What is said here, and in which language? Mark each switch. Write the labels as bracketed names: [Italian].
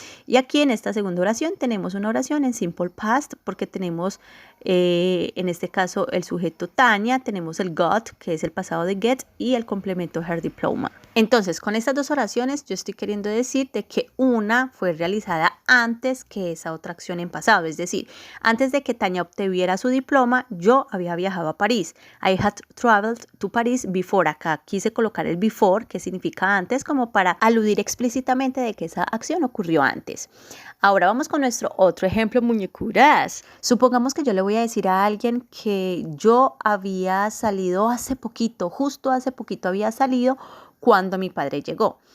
[Spanish] Y aquí en esta segunda oración tenemos una oración en simple past, porque tenemos en este caso el sujeto Tania, tenemos el got, que es el pasado de get, y el complemento [English] her diploma. [Spanish] Entonces, con estas dos oraciones yo estoy queriendo decir de que una fue realizada antes que esa otra acción en pasado, es decir, antes de que Tania obtuviera su diploma, yo había viajado a París. [English] I had traveled to Paris before. [Spanish] Acá quise colocar el before, que significa antes, como para aludir explícitamente de que esa acción ocurrió antes. Ahora vamos con nuestro otro ejemplo, muñecuras. Supongamos que yo le voy a decir a alguien que yo había salido hace poquito, justo hace poquito había salido cuando mi padre llegó.